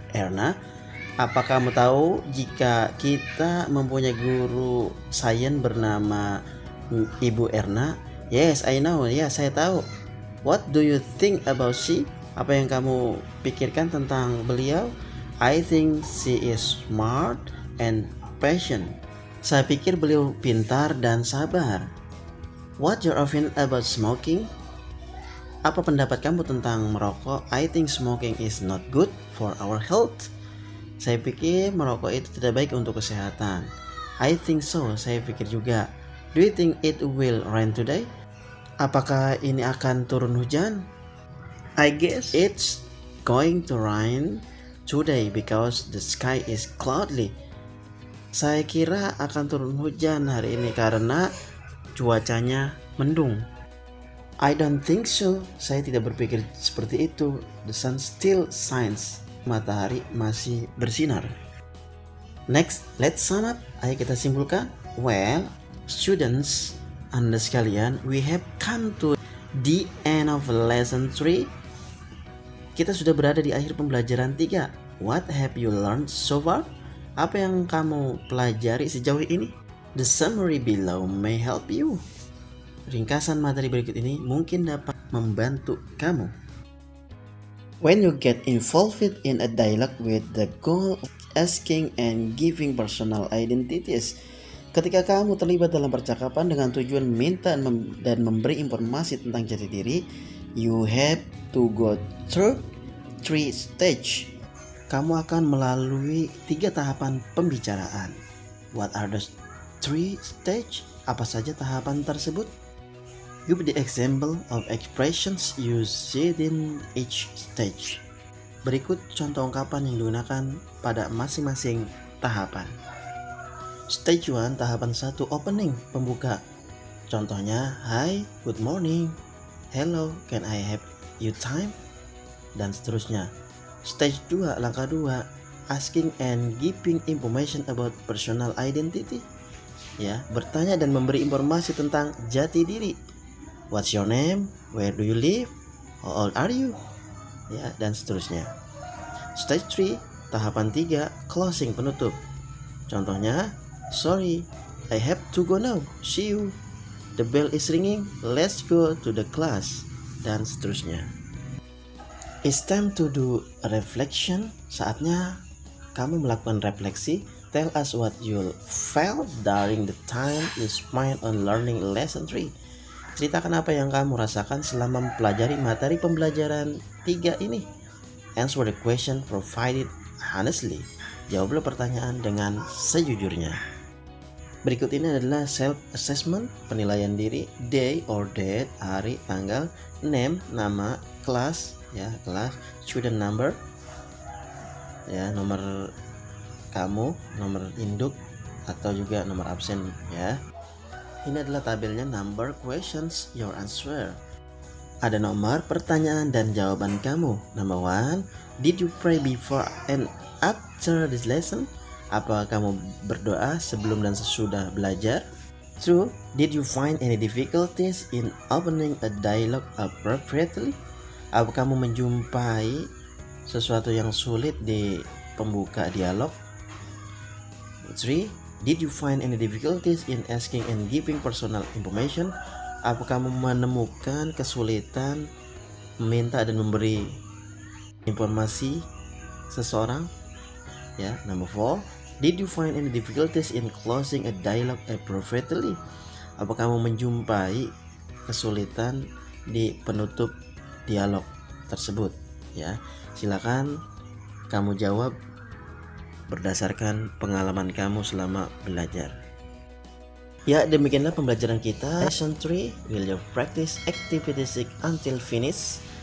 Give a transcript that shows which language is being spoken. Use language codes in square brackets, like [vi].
[id] Erna? Apa kamu tahu jika kita mempunyai guru sains bernama Ibu Erna? [en] Yes, I know. [id] Ya, saya tahu. [en] What do you think about she? [id] Apa yang kamu pikirkan tentang beliau? [en] I think she is smart and patient. [id] Saya pikir beliau pintar dan sabar. [en] What your opinion about smoking? [id] Apa pendapat kamu tentang merokok? [en] I think smoking is not good for our health. [id] Saya pikir merokok itu tidak baik untuk kesehatan. [en] I think so. [id] Saya pikir juga. [en] Do you think it will rain today? [id] Apakah ini akan turun hujan? [en] I guess it's going to rain today because the sky is cloudy. [id] Saya kira akan turun hujan hari ini karena cuacanya mendung. [en] I don't think so. [id] Saya tidak berpikir seperti itu. [en] The sun still shines. [id] Matahari masih bersinar. [en] Next, let's sum up. [id] Ayo kita simpulkan. [en] Well, students, [id] Anda sekalian, [en] we have come to the end of lesson 3. [id] Kita sudah berada di akhir pembelajaran 3. [en] What have you learned so far? [id] Apa yang kamu pelajari sejauh ini? [en] The summary below may help you. [id] Ringkasan materi berikut ini mungkin dapat membantu kamu. [en] When you get involved in a dialogue with the goal of asking and giving personal identities, [id] ketika kamu terlibat dalam percakapan dengan tujuan minta dan memberi informasi tentang jati diri, [en] you have to go through 3 stages. [id] Kamu akan melalui 3 tahapan pembicaraan. [en] What are the 3 stages? [id] Apa saja tahapan tersebut? [en] Give the example of expressions used in each stage. [id] Berikut contoh ungkapan yang digunakan pada masing-masing tahapan. [en] Stage 1, [id] tahapan 1, [en] opening, pembuka. Contohnya, hi, good morning, hello, can I have your time? [id] Dan seterusnya. [en] Stage 2, [id] langkah 2, [en] asking and giving information about personal identity. [id] Ya, bertanya dan memberi informasi tentang jati diri. [en] What's your name? Where do you live? How old are you? [id] Ya, dan seterusnya. [en] Stage 3, [id] tahapan 3, [en] closing, penutup. Contohnya, sorry, I have to go now. See you. The bell is ringing. Let's go to the class. [id] Dan seterusnya. [en] It's time to do a reflection. [id] Saatnya kamu melakukan refleksi. [en] Tell us what you felt during the time you spent on learning lesson 3. [id] Ceritakan apa yang kamu rasakan selama mempelajari materi pembelajaran 3 ini. [en] Answer the question provided honestly. [id] Jawablah pertanyaan dengan sejujurnya. Berikut ini adalah self-assessment, penilaian diri. [en] Day or date, [id] hari, tanggal. [en] Name, nama. [id] Kelas, ya, kelas. [en] Student number, [id] ya, nomor kamu, nomor induk atau juga nomor absen, ya. Ini adalah tabelnya [en] number, questions, your answer. [id] Ada nomor, pertanyaan, dan jawaban kamu. [en] Number 1, did you pray before and after this lesson? [id] Apa kamu berdoa sebelum dan sesudah belajar? [en] 2, did you find any difficulties in opening a dialogue appropriately? [id] Apa kamu menjumpai sesuatu yang sulit di pembuka dialog? [en] 3, did you find any difficulties in asking and giving personal information? [id] Apa kamu menemukan kesulitan meminta dan memberi informasi seseorang? [en] Ya, number 4, did you find any difficulties in closing a dialogue appropriately? [id] Apa kamu menjumpai kesulitan di penutup dialog tersebut? Ya, silakan kamu jawab berdasarkan pengalaman kamu selama belajar. Ya, demikianlah pembelajaran kita. [en] Lesson 3, will you practice activity 6 until finish?